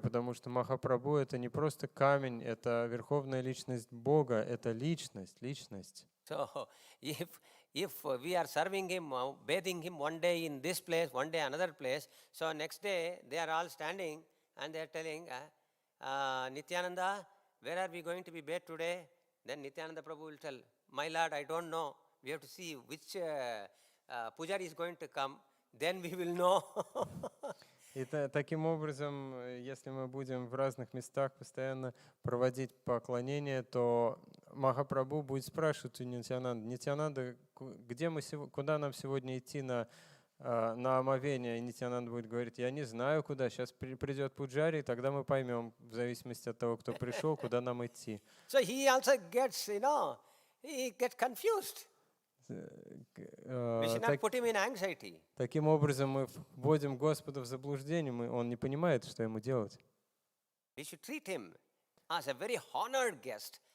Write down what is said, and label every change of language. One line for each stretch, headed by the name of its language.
Russian: Потому что Махапрабху — это не просто камень, это верховная личность Бога, это личность.
English: So if we are serving him, bathing him one day in this place, one day another place, so next day they are all standing and they are telling, Nityananda, where are we going to be bathed today? Then Nityananda Prabhu will tell, my lord, I don't know. We have to see which pujari is going to come. Then we will know.
Russian: И таким образом, если мы будем в разных местах постоянно проводить поклонение, то Махапрабху будет спрашивать у Нитьянанды: Нитьянанда, куда нам сегодня идти на омовение? И Нитьянанда будет говорить: я не знаю куда, сейчас придет пуджари, и тогда мы поймем, в зависимости от того, кто пришел, куда нам идти.
English: So he also gets, he gets confused. We should not put him in anxiety.
Russian: Таким образом, мы вводим Господа в заблуждение, он не понимает, что ему делать.
English: We should treat him as a very honored guest.